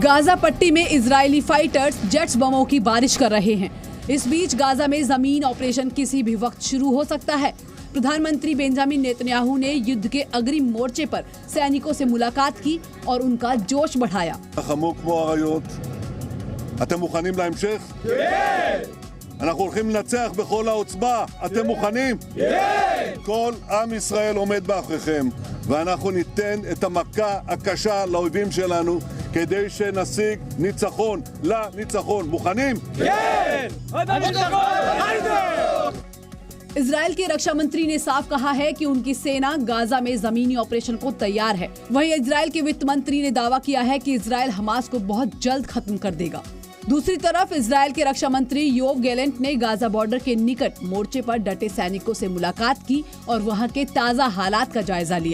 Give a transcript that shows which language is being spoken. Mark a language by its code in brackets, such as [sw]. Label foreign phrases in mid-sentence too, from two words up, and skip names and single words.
[hi] गाजा पट्टी में इजरायली [en] fighters jets [hi] बमों की बारिश कर रहे हैं। इस बीच गाजा में जमीन ऑपरेशन किसी भी वक्त शुरू हो सकता है। प्रधानमंत्री बेंजामिन नेतन्याहू ने युद्ध के अग्रिम मोर्चे पर सैनिकों से मुलाकात की और उनका जोश बढ़ाया। [he] אנחנו הולכים לנצח בכל העוצמה, אתם מוכנים? כל עם ישראל עומד מאחוריכם, ואנחנו ניתן את המכה הקשה לאויבים שלנו כדי שנשיג ניצחון לניצחון. מוכנים? כן! [hi] इजराइल के रक्षा मंत्री ने साफ कहा है कि उनकी सेना गाजा में जमीनी ऑपरेशन को तैयार है। वहीं इजराइल के वित्त मंत्री ने दावा किया है कि इजराइल हमास को बहुत जल्द खत्म कर देगा। दूसरी तरफ इजराइल के रक्षा मंत्री योव गैलेंट ने गाजा बॉर्डर के निकट मोर्चे पर डटे सैनिकों से मुलाकात की और वहां के ताजा हालात का जायजा लिया।